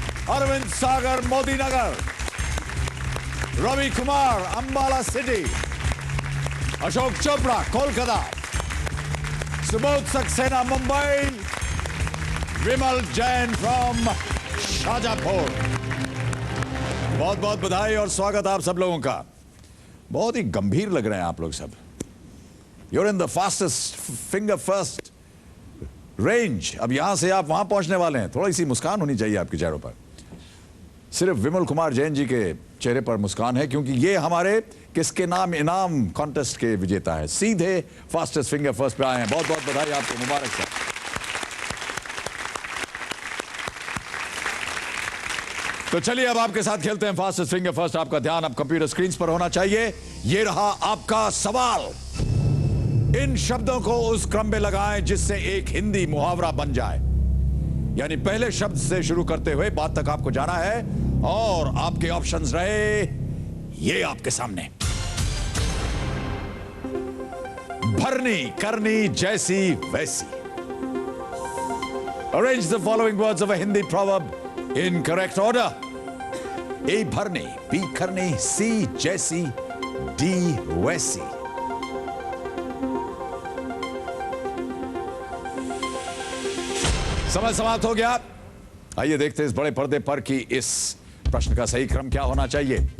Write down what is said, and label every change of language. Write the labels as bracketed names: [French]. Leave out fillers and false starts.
[Hindi] Arvind Sagar Modinagar, Ravi Kumar Ambala city, Ashok Chopra Kolkata, Subodh Saxena Mumbai, Vimal Jain from Shajapur. बहुत बहुत बधाई और स्वागत आप सब लोगों का। बहुत ही गंभीर लग रहे हैं आप लोग सब। [English] You're in the fastest finger first range। [Hindi] अब यहां से आप वहां पहुंचने वाले हैं। थोड़ी सी मुस्कान होनी चाहिए आपके चेहरों पर। सिर्फ विमल कुमार जैन जी के चेहरे पर मुस्कान है, क्योंकि ये हमारे किसके नाम इनाम कॉन्टेस्ट के विजेता है। सीधे फास्टेस्ट फिंगर फर्स्ट पे आए हैं। बहुत बहुत बधाई आपको, मुबारक सर। तो चलिए अब आपके साथ खेलते हैं फास्टेस्ट फिंगर फर्स्ट। आपका ध्यान अब कंप्यूटर स्क्रीन पर होना चाहिए। ये रहा आपका सवाल। इन शब्दों को उस क्रम में लगाएं जिससे एक हिंदी मुहावरा बन जाए। यानी पहले शब्द से शुरू करते हुए बात तक आपको जाना है। और आपके ऑप्शंस रहे ये आपके सामने। भरनी, करनी, जैसी, वैसी। [English] Arrange the following words of a Hindi proverb in correct order. [Hindi] A भरनी, B करनी, C जैसी, D वैसी। समय समाप्त हो गया। आइए देखते हैं इस बड़े पर्दे पर कि इस प्रश्न का सही क्रम क्या होना चाहिए।